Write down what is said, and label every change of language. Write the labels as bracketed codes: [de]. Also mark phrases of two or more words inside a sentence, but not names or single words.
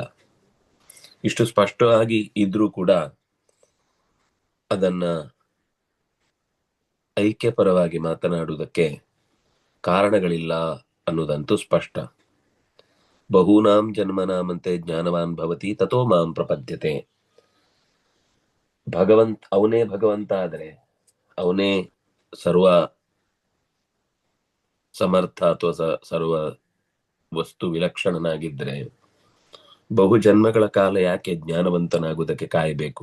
[kn] ಇಷ್ಟು ಸ್ಪಷ್ಟವಾಗಿ ಇದ್ರೂ ಕೂಡ ಅದನ್ನ ಐಕ್ಯಪರವಾಗಿ ಮಾತನಾಡುವುದಕ್ಕೆ ಕಾರಣಗಳಿಲ್ಲ ಅನ್ನೋದಂತೂ ಸ್ಪಷ್ಟ. [sa] ಬಹೂನಾಂ ಜನ್ಮನಾಮಂತೆ ಜ್ಞಾನವಾನ್ ಭವತಿ ತಥೋ ಮಾಂ ಪ್ರಪದ್ಯತೆ. [kn] ಅವನೇ ಭಗವಂತ ಆದರೆ, ಅವನೇ ಸರ್ವ ಸಮರ್ಥ ಅಥವಾ ಸರ್ವ ವಸ್ತು ವಿಲಕ್ಷಣನಾಗಿದ್ರೆ ಬಹು ಜನ್ಮಗಳ ಕಾಲ ಯಾಕೆ ಜ್ಞಾನವಂತನಾಗುವುದಕ್ಕೆ ಕಾಯಬೇಕು?